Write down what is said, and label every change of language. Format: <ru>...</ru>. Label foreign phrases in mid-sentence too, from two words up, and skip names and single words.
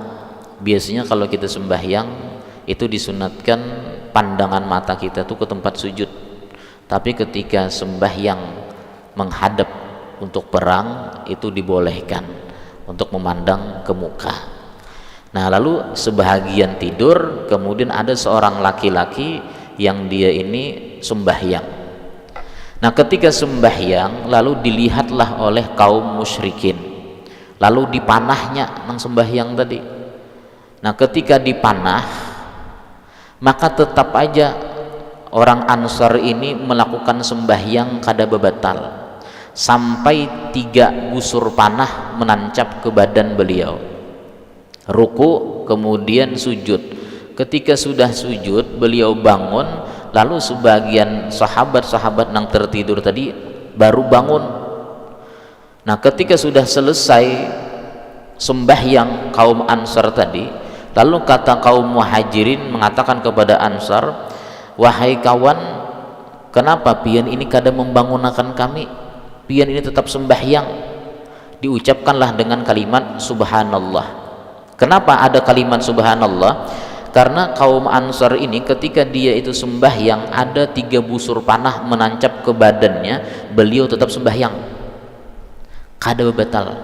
<id>Biasanya kalau kita sembahyang itu disunatkan pandangan mata kita tuh ke tempat sujud, tapi ketika sembahyang menghadap untuk perang itu dibolehkan untuk memandang ke muka. Nah, lalu sebahagian tidur, kemudian ada seorang laki-laki yang dia ini sembahyang. Nah, ketika sembahyang lalu dilihatlah oleh kaum musyrikin, lalu dipanahnya nang sembahyang tadi. Nah, ketika dipanah maka tetap aja orang Ansar ini melakukan sembahyang</id> <bjn>kada bebatal,</bjn> <id>sampai 3 busur panah menancap ke badan beliau. Ruku kemudian sujud. Ketika sudah sujud beliau bangun, lalu sebagian sahabat-sahabat yang tertidur tadi baru bangun. Nah, ketika sudah selesai sembahyang kaum Ansar tadi, lalu kata kaum Muhajirin mengatakan kepada Ansar, wahai kawan, kenapa pian ini kada membangunkan kami? Pian ini tetap sembahyang. Diucapkanlah dengan kalimat subhanallah. Kenapa ada kalimat subhanallah? Karena kaum Ansar ini ketika dia itu sembahyang, ada 3 busur panah menancap ke badannya, beliau tetap sembahyang, kada batal.</id>